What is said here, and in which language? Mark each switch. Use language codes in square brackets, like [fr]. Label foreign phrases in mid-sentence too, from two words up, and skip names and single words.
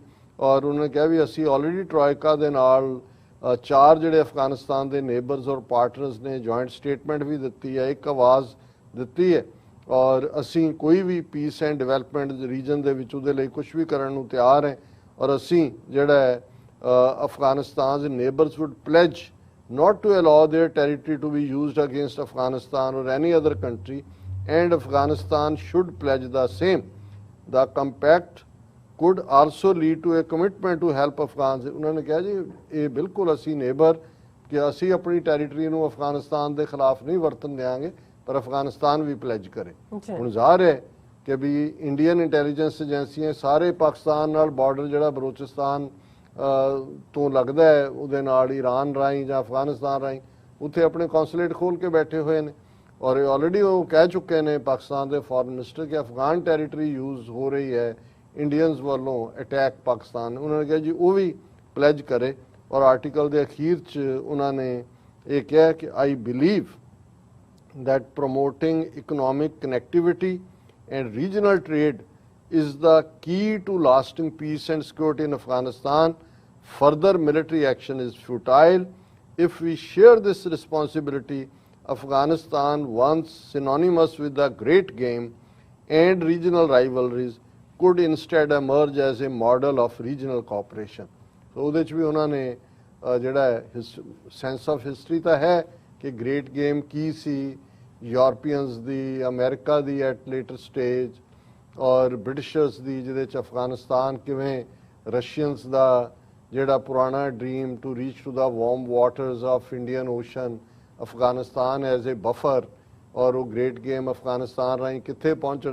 [pa] ਔਰ ਉਹਨਾਂ ਨੇ ਕਿਹਾ ਵੀ ਅਸੀਂ ਆਲਰੇਡੀ ਟਰਾਇਕਾ ਦੇ ਨਾਲ 4 ਜਿਹੜੇ ਅਫਗਾਨਿਸਤਾਨ ਦੇ ਨੇਬਰਸ ਔਰ ਪਾਰਟਨਰਸ ਨੇ [en] joint statement [pa] ਵੀ ਦਿੱਤੀ ਹੈ, ਇੱਕ ਆਵਾਜ਼ ਦਿੱਤੀ ਹੈ। ਔਰ ਅਸੀਂ ਕੋਈ ਵੀ [en] peace and development region [pa] ਦੇ ਵਿੱਚ ਉਹਦੇ ਲਈ ਕੁਝ ਵੀ ਕਰਨ ਨੂੰ ਤਿਆਰ ਹੈ। ਔਰ ਅਸੀਂ ਜਿਹੜਾ ਹੈ ਅਫਗਾਨਿਸਤਾਨ ਦੇ ਨੇਬਰਸ [en] would pledge not to allow their territory to be used against Afghanistan or any other country, and Afghanistan should pledge the same. The compact could also lead to a commitment to help Afghans। [pa] ਉਹਨਾਂ ਨੇ ਕਿਹਾ ਜੀ ਇਹ ਬਿਲਕੁਲ ਅਸੀਂ ਨੇਬਰ ਕਿ ਅਸੀਂ ਆਪਣੀ ਟੈਰੀਟਰੀ ਨੂੰ ਅਫਗਾਨਿਸਤਾਨ ਦੇ ਖਿਲਾਫ ਨਹੀਂ ਵਰਤਣ ਦੇਵਾਂਗੇ, ਪਰ ਅਫਗਾਨਿਸਤਾਨ ਵੀ ਪਲੇਜ ਕਰੇ। ਹੁਣ ਜ਼ਾਹਰ ਹੈ ਕਿ ਵੀ [en] Indian intelligence [pa] ਏਜੰਸੀਆਂ ਸਾਰੇ ਪਾਕਿਸਤਾਨ ਨਾਲ ਬਾਰਡਰ ਜਿਹੜਾ ਬਲੋਚਿਸਤਾਨ ਤੋਂ ਲੱਗਦਾ ਹੈ ਉਹਦੇ ਨਾਲ ਈਰਾਨ ਰਾਹੀਂ ਜਾਂ ਅਫਗਾਨਿਸਤਾਨ ਰਾਹੀਂ ਉੱਥੇ ਆਪਣੇ ਕੌਂਸੂਲੇਟ ਖੋਲ ਕੇ ਬੈਠੇ ਹੋਏ ਨੇ। ਔਰ ਆਲਰੇਡੀ ਉਹ ਕਹਿ ਚੁੱਕੇ ਨੇ ਪਾਕਿਸਤਾਨ ਦੇ [en] foreign minister [pa] ਕਿ [en] Afghan territory use [pa] ਹੋ ਰਹੀ ਹੈ ਇੰਡੀਅਨਸ ਵੱਲੋਂ ਅਟੈਕ ਪਾਕਿਸਤਾਨ। ਉਹਨਾਂ ਨੇ ਕਿਹਾ ਜੀ ਉਹ ਵੀ ਪਲੈਜ ਕਰੇ। ਔਰ ਆਰਟੀਕਲ ਦੇ ਅਖੀਰ 'ਚ ਉਹਨਾਂ ਨੇ ਇਹ ਕਿਹਾ ਕਿ [en] I believe that promoting economic connectivity and regional trade is the key to lasting peace and security in Afghanistan. Further military action is futile. If we share this responsibility, Afghanistan, once synonymous with the great game and regional rivalries, could instead emerge as a model of regional cooperation. [pa] So ਉਹਦੇ 'ਚ ਵੀ ਉਹਨਾਂ ਨੇ ਜਿਹੜਾ [en] sense of history [pa] ਤਾਂ ਹੈ ਕਿ [en] great game [pa] ਕੀ ਸੀ, ਯੂਰਪੀਅਨਸ ਦੀ, ਅਮਰੀਕਾ ਦੀ [en] at later stage, [pa] ਔਰ ਬ੍ਰਿਟਿਸ਼ਰਸ ਦੀ ਜਿਹਦੇ 'ਚ ਅਫਗਾਨਿਸਤਾਨ ਕਿਵੇਂ ਰਸ਼ੀਅਨਸ ਦਾ ਜਿਹੜਾ ਪੁਰਾਣਾ [en] dream to reach to the warm waters of Indian Ocean, [pa] ਅਫਗਾਨਿਸਤਾਨ [en] as a buffer, [pa] ਔਰ ਉਹ [en] great game [pa] ਅਫਗਾਨਿਸਤਾਨ ਰਾਹੀਂ ਕਿੱਥੇ ਪਹੁੰਚਣ।